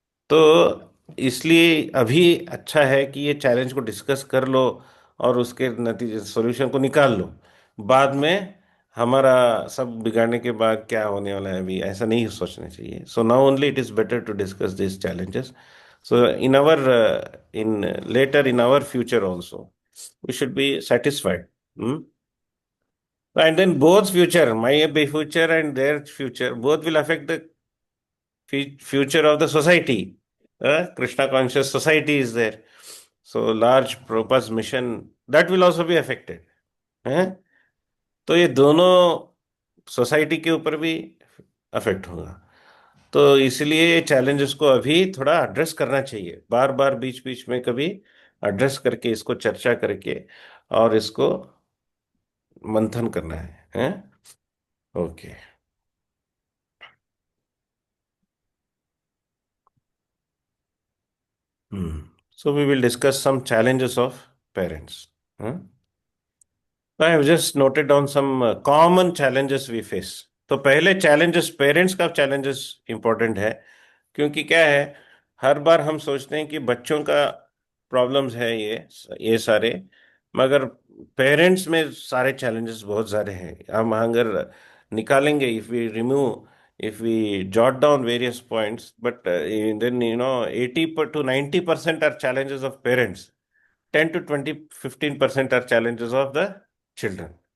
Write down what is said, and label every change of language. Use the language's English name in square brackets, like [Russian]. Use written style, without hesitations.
[Hindi] तो इसलिए अभी अच्छा है कि ये चैलेंज को डिस्कस कर लो और उसके नतीजे सॉल्यूशन को निकाल लो बाद में हमारा सब बिगाड़ने के बाद क्या होने वाला है अभी ऐसा नहीं सोचना चाहिए [English] So now only it is better to discuss this challenges so in later in our future also we should be satisfied And then both future, my future and their future, both will affect the future of the society. Krishna conscious society is there. So large Prabhupada's mission, that will also be affected. [Hindi] तो ये दोनों society के ऊपर भी affect होगा। तो इसलिए ये चैलेंजेस को अभी थोड़ा एड्रेस करना चाहिए, बार बार बीच बीच में कभी एड्रेस करके इसको चर्चा करके और इसको मंथन करना है। Okay. [English] So we will discuss some challenges of parents. I have just noted down some common challenges we face. [Hindi] तो पहले challenges, पेरेंट्स का challenges important है, क्योंकि क्या है, हर बार हम सोचते हैं कि बच्चों का प्रॉब्लम्स है ये सारे, मगर पेरेंट्स में सारे challenges बहुत सारे हैं। हम अगर निकालेंगे, [English] if we jot down various points, but then 80 to 90% are challenges of parents, 10 to 15% are challenges of the children.